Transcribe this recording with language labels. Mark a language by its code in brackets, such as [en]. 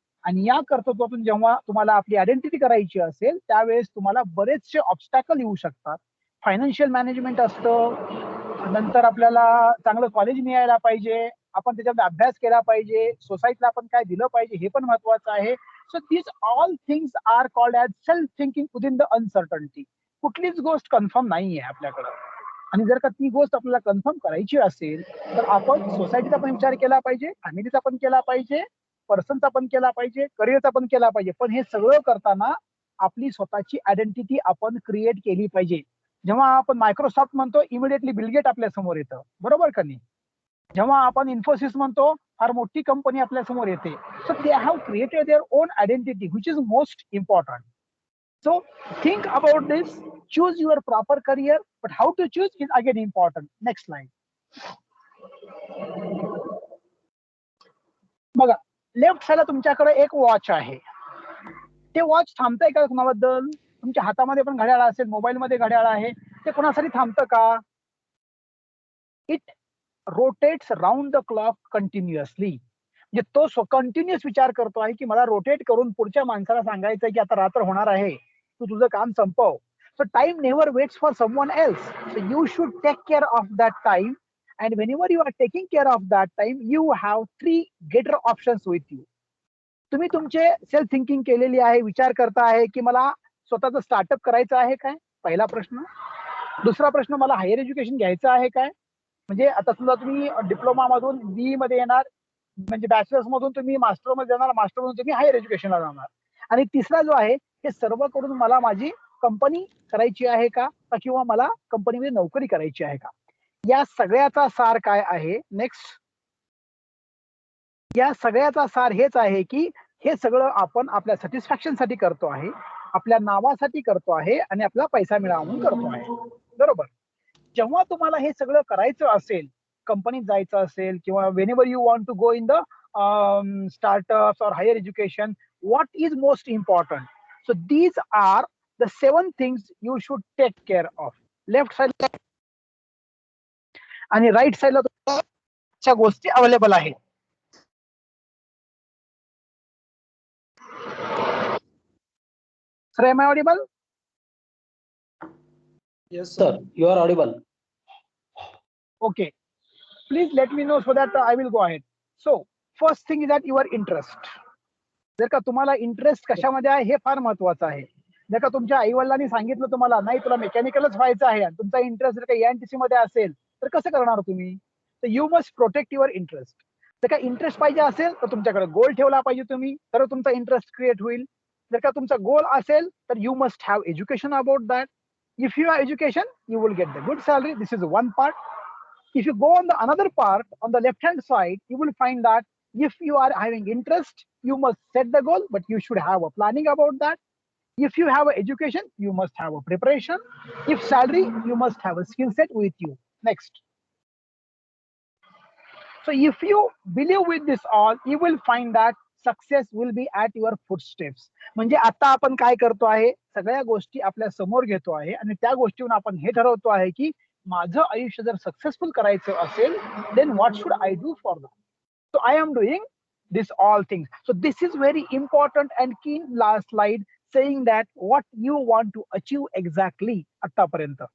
[mr] आणि या कर्तृत्वातून जेव्हा तुम्हाला आपली आयडेंटिटी करायची असेल त्यावेळेस तुम्हाला बरेचसे ऑब्स्टॅकल येऊ शकतात. फायनान्शियल मॅनेजमेंट असतं, नंतर आपल्याला चांगलं कॉलेज मिळायला पाहिजे, आपण त्याच्यामध्ये अभ्यास केला पाहिजे, सोसायटीला आपण काय दिलं पाहिजे हे पण महत्वाचं आहे. [en] So these all things are called as self thinking within the uncertainty. [mr] कुठलीच गोष्ट कन्फर्म नाहीये आपल्याकडं, आणि जर का ती गोष्ट आपल्याला कन्फर्म करायची असेल तर आपण सोसायटीचा पण विचार केला पाहिजे, फॅमिलीचा पण केला पाहिजे, पर्सनचा पण केला पाहिजे, करिअरचा पण केला पाहिजे. पण हे सगळं करताना आपली स्वतःची आयडेंटिटी आपण क्रिएट केली पाहिजे. जेव्हा आपण मायक्रोसॉफ्ट म्हणतो इमिडिएटली बिलगेट आपल्या समोर येतं, बरोबर का नाही. जेव्हा आपण इन्फोसिस म्हणतो फार मोठी कंपनी आपल्या समोर येते. [en] So they have created their own identity which is most important. So think about this, choose your proper career, but how to choose is again important. Next slide. [mr] बघा, लेफ्ट साईडला तुमच्याकडे एक वॉच आहे. ते watch थांबतंय का कुणाबद्दल, तुमच्या हातामध्ये पण घड्याळ असेल, मोबाईल मध्ये घड्याळ आहे, ते कोणासाठी थांबतं का. [en] It rotates round the clock continuously. [mr] म्हणजे तो कंटिन्युअस विचार करतो आहे की मला रोटेट करून पुढच्या माणसाला सांगायचं की आता रात्र होणार आहे, तू तुझं काम संपव. [en] So time never waits for someone else. So you should take care of that time, and whenever you are taking care of that time you have 3 greater options with you. [mr] तुम्ही तुमचे सेल्फ थिंकिंग केलेली आहे, विचार करता आहे की मला स्वतःचं स्टार्टअप करायचं आहे काय, पहिला प्रश्न. दुसरा प्रश्न, मला हायर एज्युकेशन घ्यायचं आहे काय. म्हणजे आता समजा तुम्ही डिप्लोमा मधून BE मध्ये येणार, म्हणजे बॅचलर्स मधून तुम्ही मास्टर मध्ये जाणार, मास्टर मधून तुम्ही हायर एज्युकेशनला जाणार. आणि तिसरा जो आहे, हे सर्व करून मला माझी कंपनी करायची आहे का, किंवा मला कंपनीमध्ये नोकरी करायची आहे का. या सगळ्याचा सार काय आहे. नेक्स्ट. या सगळ्याचा सार हेच आहे की हे सगळं आपण आपल्या सॅटिस्फॅक्शन साठी करतो आहे, आपल्या नावासाठी करतो आहे आणि आपला पैसा मिळावा म्हणून करतो आहे. बरोबर. जेव्हा तुम्हाला हे सगळं करायचं असेल, कंपनीत जायचं असेल किंवा [en] whenever you want to go in the startups or higher education, what is most important? So these are the 7 things you should take care of. [mr] Left साइडला आणि राईट साइडला तुम्हाला गोष्टी अवेलेबल आहेत. [en] Sir, am I audible? Yes, Sir, you are audible. Okay. Please let me know so that I will go ahead. So first thing is that your interest. [mr] जर का तुम्हाला interest कशामध्ये आहे हे फार महत्वाचं आहे. जर का तुमच्या आई वडिलांनी सांगितलं तुम्हाला नाही तुला मेकॅनिकलच व्हायचं आहे आणि तुमचा इंटरेस्ट जर का एएनटीसी मध्ये असेल तर कसं करणार तुम्ही. तर [en] You must protect your interest. [mr] जर का इंटरेस्ट पाहिजे असेल तर तुमच्याकडे गोल ठेवला पाहिजे तुम्ही, तर तुमचा इंटरेस्ट क्रिएट होईल. जर का तुमचा गोल असेल तर [en] You must have education about that. If you have education you will get the good salary. This is one part. If you go on the another part, on the left hand side, you will find that if you are having interest, you must set the goal, but you should have a planning about that. If you have an education, you must have a preparation. If salary, you must have a skill set with you. Next. So if you believe with this all, you will find that success will be at your footsteps. [mr] म्हणजे आता आपण काय करतो आहे, सगळ्या गोष्टी आपल्या समोर घेतो आहे आणि त्या गोष्टीवरून आपण हे ठरवतो आहे की माझं आयुष्य जर सक्सेसफुल करायचं असेल, [en] then what should I do for that? So I am doing this all things. So this is very important and key last slide saying that what you want to achieve exactly आतापर्यंत.